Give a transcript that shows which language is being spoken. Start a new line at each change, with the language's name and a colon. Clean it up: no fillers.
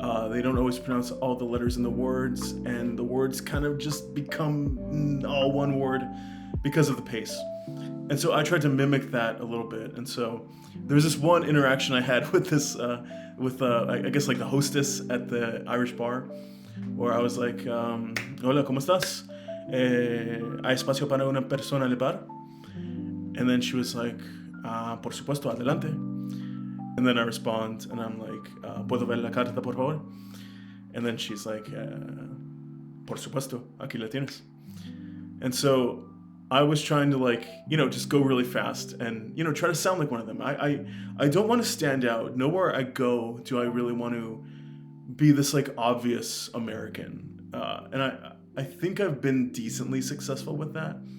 English: They don't always pronounce all the letters in the words, and the words kind of just become all one word because of the pace. And so I tried to mimic that a little bit. And so there was this one interaction I had with this, I guess like the hostess at the Irish bar, where I was like,
Spanish: hola, ¿cómo estás? ¿Hay espacio para una persona en el bar?
English: And then she was like,
Spanish: por supuesto, adelante.
English: And then I respond, and I'm like,
Spanish: ¿puedo ver la carta, por favor?
English: And then she's like,
Spanish: por supuesto, aquí la tienes.
English: And so I was trying to, like, you know, just go really fast and, you know, try to sound like one of them. I don't want to stand out. Nowhere I go do I really want to be this, like, obvious American. And I think I've been decently successful with that.